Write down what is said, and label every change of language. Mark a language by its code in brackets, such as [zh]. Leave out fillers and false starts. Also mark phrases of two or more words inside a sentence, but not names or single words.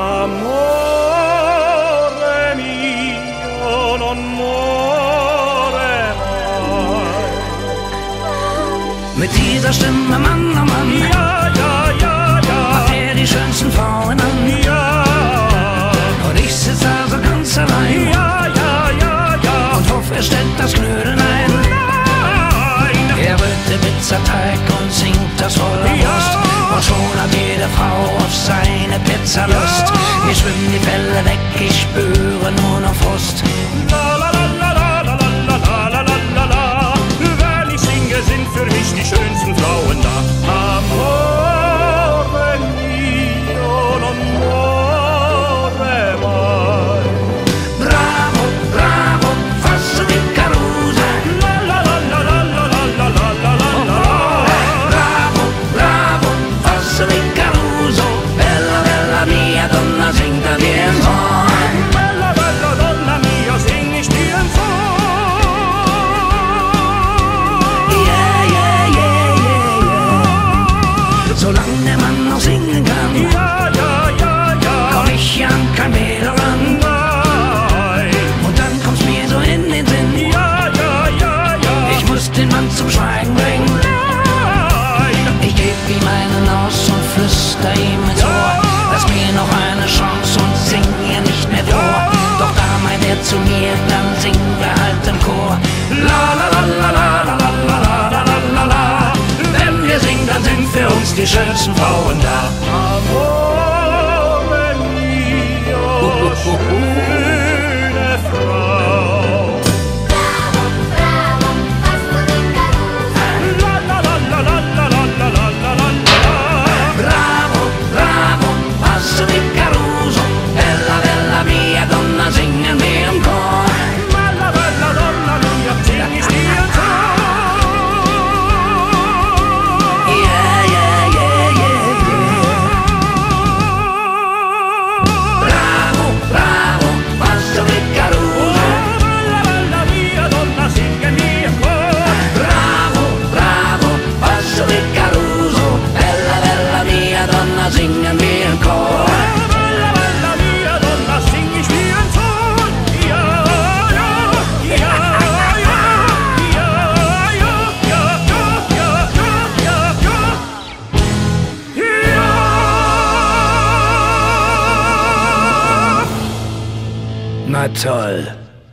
[it] Amore mio, non muore mai. [de] Mit dieser Stimme, Mann, oh Mann, Ja, ja, ja, ja, macht er die schönsten Frauen an. ja, Und ich sitz da so ganz allein ja, ja, ja, ja. und hoffe, er stellt das Knödeln ein. Nein, Er rührt den Pizzateig und singt das voller Brust. Und schon hat jede Frau auf seine Pizza Lust. Mir schwimmen die Fälle weg, ich spüre nur noch Frust. la la la la la la la la la la la la. Wenn ich singe, sind für mich die schönsten Frauen da. [it] Amore mio, non muore mai. Bravo, bravo, Fosse di Caruso. La la la la la la la la la la la la. Bravo, bravo, Fosse di Caruso. Bella, bella mia donna, [de] singa dir ein Song. [it] Bella, bella donna mia, [de] sing ich dir ein Song. Yeah, yeah, yeah, yeah, yeah. Solange der Mann noch singen kann, Ja, ja, ja, ja. komm ich an kein Mädel ran. Nein. Und dann kommt's mir so in den Sinn, Ja, ja, ja, ja. ich muss den Mann zum Schweigen bringen. Nein. Ich geb ihm einen aus und flüster ihm ins Ohr. Lass mir noch eine Chance und sing ihr nicht mehr vor. Doch da meint er zu mir, dann singen wir halt im Chor. La la la la la la la la la la la la. Wenn wir singen, dann sind für uns die schönsten Frauen da. [it] Amore mio, [de] schöne Frau. La la la la la la la la la la la. [it] Bravo, bravo, Passo di Caruso. Bella, bella mia donna, [de] singen wir im Chor. [it] Bella, bella donna mia, [de] sing ich dir ein Song. Yeah, yeah, yeah, yeah, yeah. [it] Bravo, bravo, Passo di Caruso. Bella, bella mia donna, [de] singen wir im Chor. [it] Bravo, bravo, Passo di Caruso. Bella, bella mia donna, [de] singen wir im Chor. [it] Bella, bella mia donna, [de] sing ich dir ein Song. Ja, ja, ja, ja, ja, ja, ja, ja, ja, ja, ja, ja. Na toll.